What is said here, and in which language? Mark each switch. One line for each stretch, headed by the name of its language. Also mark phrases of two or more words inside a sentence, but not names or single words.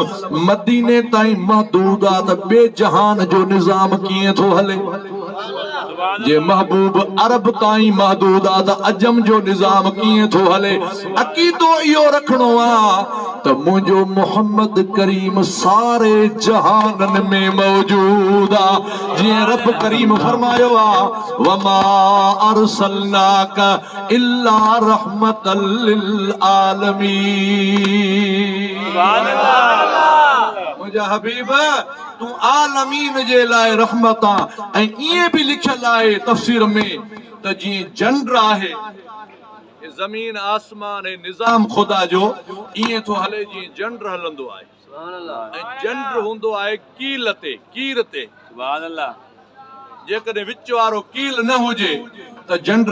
Sindhi: मदीने ताईं महदूद आहे त ॿिए जहान जो निज़ाम कीअं थो हले जे महबूब अरब ताईं महदूद आहे त अजम जो निज़ाम कीअं थो हले अक़ीदो इहो रखणो आहे त मुंहिंजो मोहम्मद करीम सारे जहाननि में मौजूद आहे जीअं रब करीम फरमायो आहे
Arabic: وما أرسلناك إلا رحمة لل
Sindhi: आलमीन मुंहिंजा हबीब तूं आलमीन जे लाइ रहमत आहे ऐं ईअं बि लिखियल आहे तफ़सीर में त जीअं चंड आहे ज़मीन आसमान ऐं निज़ाम ख़ुदा जो ईअं थो हले जीअं चंड हलंदो आहे ऐं चंड हूंदो आहे कील ते जेकॾहिं विच वारो कील न हुजे त चंड